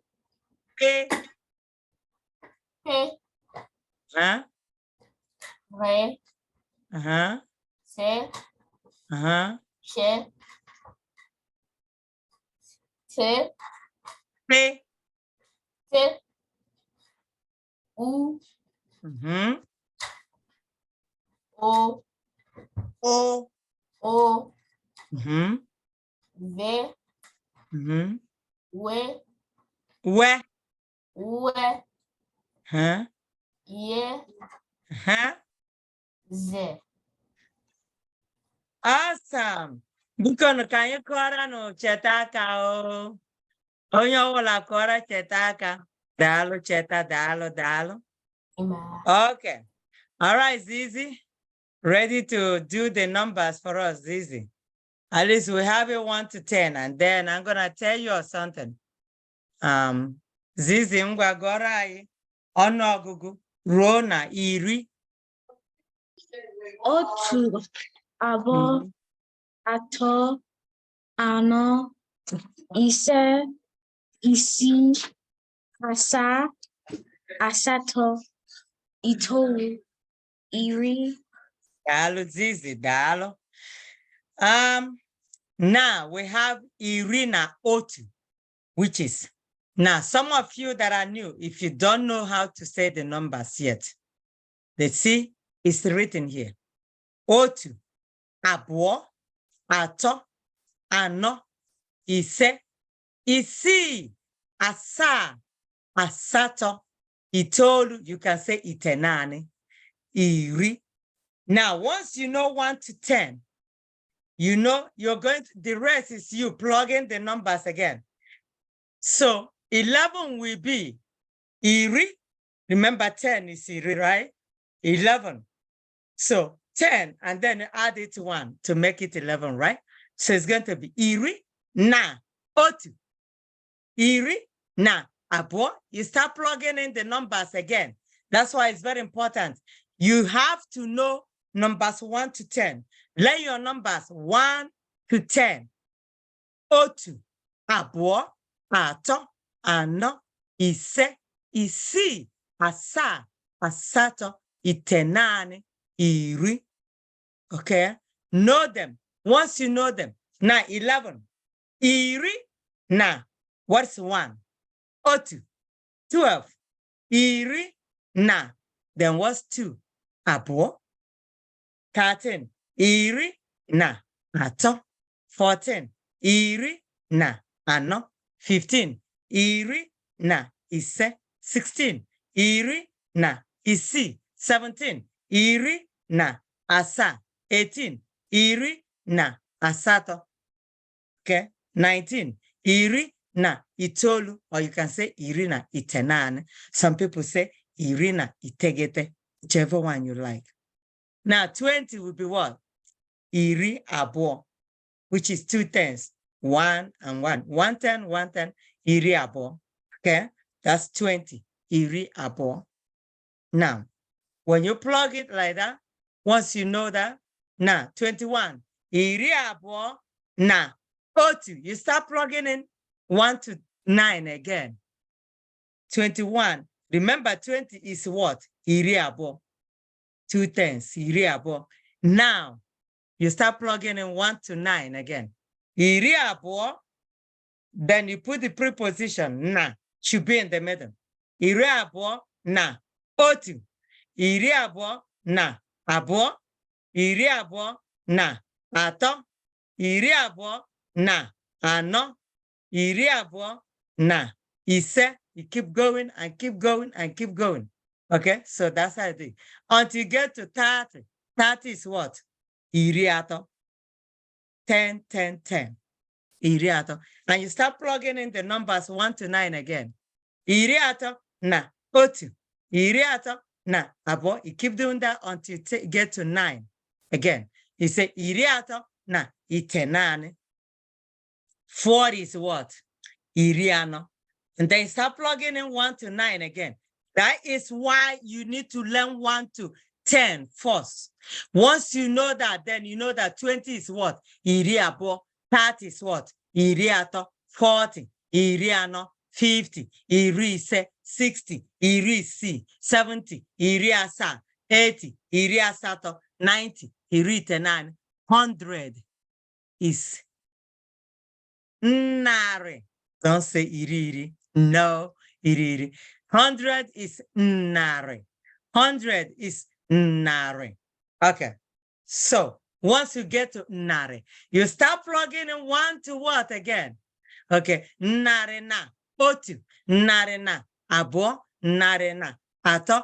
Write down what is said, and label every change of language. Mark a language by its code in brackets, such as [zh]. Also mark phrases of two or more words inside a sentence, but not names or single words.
[en] K. K. Huh? Re. Uh-huh. Se. Uh-huh. She. T, T. T, U, Mm-hmm. O, O. O, Mm-hmm. V, Mm-hmm. W, Where? W, Huh? Y, Huh? Z. Awesome. [ig] Biko ka anyị kọrọ nụ cheta aka o. Onye ọbụla kọrọ cheta aka. Daalụ cheta, daalụ, daalụ. [en] Amen. Okay. All right, Zizi. Ready to do the numbers for us, Zizi. At least we have it 1 to 10, and then I'm gonna tell you something. [ig] Zizi ngwa gọrọ anyị ọnụọgụgụ ruo na iri. Otu, abụọ, Mhm. atọ, anọ, ise, isii, asaa, asatọ, itoolu, iri. Daalụ, Zizi, daalụ. [en] Now we have [ig] iri na otu, [en] which is, now some of you that are new, if you don't know how to say the numbers yet, let's see, it's written here. [ig] Otu, abụọ, atọ, anọ, ise, isii, asaa, asatọ, itoolu, [en] you can say itenani, iri. Now, once you know 1 to 10, you know you're going to, the rest is you plugging the numbers again. So 11 will be iri. Remember 10 is iri, right? 11. So 10, and then add it 1 to make it 11, right? So it's going to be [ig] iri na otu. Iri na abụọ. [en] You start plugging in the numbers again. That's why it's very important. You have to know numbers 1 to 10. Lay your numbers 1 to 10. [ig] Otu, abụọ, atọ, anọ, ise, isii, asaa, asatọ, itenani, iri. [en] Okay? Know them. Once you know them. Now 11. [ig] Iri na. [en] What's 1? Otu. 12. [ig] Iri na. [en] Then what's 2? [ig] Abụọ. 13. Iri na atọ. 14. Iri na anọ. 15. Iri na ise. 16. Iri na isii. 17. Iri na asaa. 18. Iri na asatọ. Okay. 19. Iri na itoolu, [en] or you can say [ig] iri na itenani. [en] Some people say [ig] iri na itegete, [en] whichever one you like. Now 20 will be what? [ig] Iri abụọ, [en] which is 2 tens, 1 and 1. 1 10, 1 10, [ig] iri abụọ. [en] Okay, that's 20, [ig] iri abụọ. [en] Now, when you plug it like that, once you know that, now 21, [ig] iri abụọ na otu. [en] You start plugging in 1 to 9 again. 21. Remember, 20 is what? [ig] Iri abụọ. [en] 2 tens, [ig] iri abụọ. [en] Now, you start plugging in 1 to 9 again. [ig] Iri abụọ, [en] then you put the preposition [ig] na, [en] should be in the middle. [ig] Iri abụọ na otu. Iri abụọ na abụọ. Iri abụọ na atọ. Iri abụọ na anọ. Iri abụọ na ise. [en] You keep going and keep going and keep going. Okay, so that's how I do. Until you get to 30. 30 is what? [ig] Iri atọ. 10, 10, 10. Iri atọ. [en] And you start plugging in the numbers 1 to 9 again. [ig] Iri atọ na otu. Iri atọ na abụọ. [en] You keep doing that until you get to 9 again. You say [ig] iri atọ na itenani. [en] 40 is what? [ig] Iri anọ. [en] And then start plugging in 1 to 9 again. That is why you need to learn 1 to 10 first. Once you know that, then you know that 20 is what? [ig] Iri abụọ. [en] 30 is what? [ig] Iri atọ. 40. Iri anọ. 50. Iri ise. 60. Iri isii. 70. Iri asaa. 80. Iri asatọ. 90. Iri itenani. 100 is narị. [en] Don't say iri. No, iri. 100 is nare. 100 is nare. Okay. So once you get to nare, you start plugging in one to what again? [ig] Okay. Nare na. Otu. Nare na. Abo. Nare na. Ato.